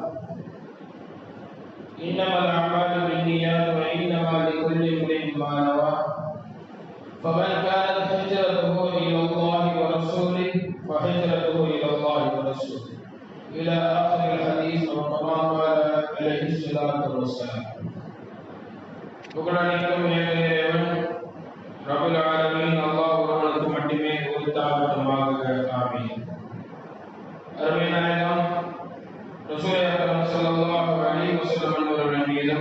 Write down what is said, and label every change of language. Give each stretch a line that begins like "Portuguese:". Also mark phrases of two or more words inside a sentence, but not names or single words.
Arabic: إنما الأعمال بالنيات وإنما لكل امرئ ما نوى فمن كانت هجرته إلى الله ورسوله فهجرته إلى الله ورسوله إلى آخر الحديث وكما قال عليه الصلاة والسلام.
Tamil: புகழனைக்கும் இறைவன்
Arabic: رب العالمين
Tamil: அல்லாஹ் ஒருவனுக்கு மட்டுமே உரித்தாகட்டுமாக. ஆமீன். அருமை நாயகம்
Arabic: رسول أكرم صلى الله عليه وسلم
Tamil: அவர்களின் மீதும்